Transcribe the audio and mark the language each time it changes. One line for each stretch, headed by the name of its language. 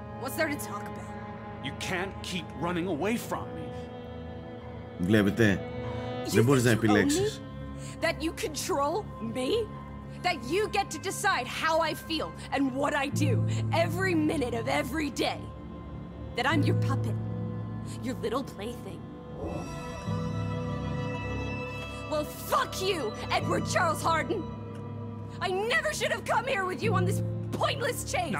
English: What's there to talk about? You can't keep running away from me.
Greek: Βλέπετε, δεν μπορείς να επιλέξεις.
English: That you control me? That you get to decide how I feel and what I do every minute of every day? That I'm your puppet, your little plaything? Well, fuck you, Edward Charles Harden! I never should have come here with you on this pointless chase!